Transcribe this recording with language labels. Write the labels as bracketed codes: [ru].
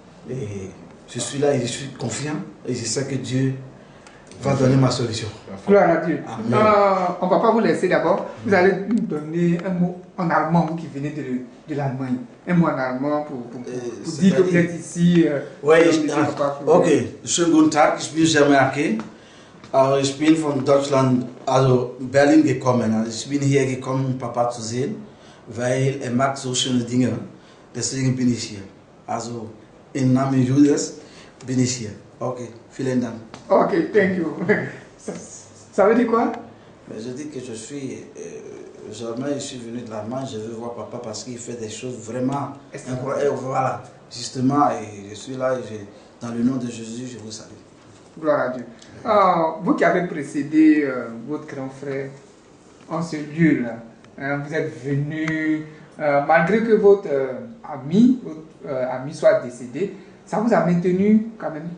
[fr] Et je suis là et je suis confiant. Et je sais que Dieu va donner ma solution. Gloire à Dieu. Amen. On ne va pas vous laisser d'abord. Vous allez nous donner un mot en allemand, vous qui venez de l'Allemagne. Un mot en allemand pour dire que vous êtes ici. [de] Okay, schönen guten Tag, ich bin Jeremy. Ich bin von Deutschland, also Berlin gekommen. Also ich bin hier gekommen, um Papa zu sehen, weil er mag so schöne Dinge. Deswegen bin ich hier. Also im Namen Judas bin ich hier. Okay, vielen Dank. [en] Ok, thank you. [fr] Ça veut dire quoi? Mais je dis que je suis, jamais je suis venu de l'Allemagne, je veux voir papa parce qu'il fait des choses vraiment incroyables. Voilà, justement, et je suis là, et dans le nom de Jésus, je vous salue. Gloire à Dieu. Vous qui avez précédé votre grand frère en ce lieu-là, vous êtes venu, malgré que votre ami soit décédé, ça vous a maintenu quand même.